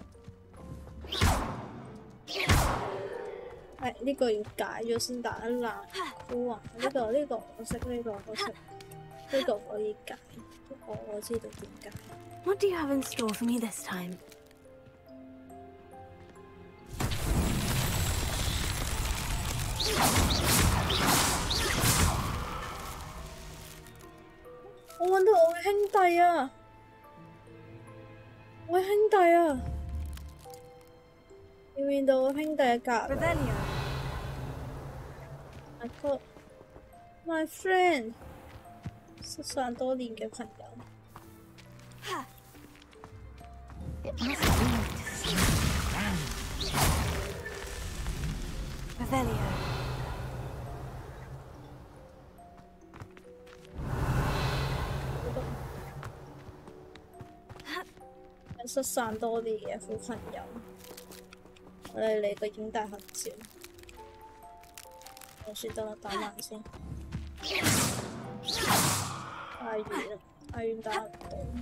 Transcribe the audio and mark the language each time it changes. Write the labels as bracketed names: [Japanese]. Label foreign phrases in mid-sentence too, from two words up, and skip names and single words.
[Cantonese] 呢個要解咗先打得爛。好啊，呢個我識，呢個我識，呢個可以解。我知道點解。 [English] What do you have in store for me this time? [Cantonese] 我揾到我嘅兄弟啊！我嘅兄弟啊！要見到我兄弟嘅隔離。 [English] I thought my friend， [Cantonese] 失散多年嘅朋友。 Revelio. 失散多年嘅好朋友，我哋嚟個影大合照。我先等我打慢先，太遠啦，太遠打唔到。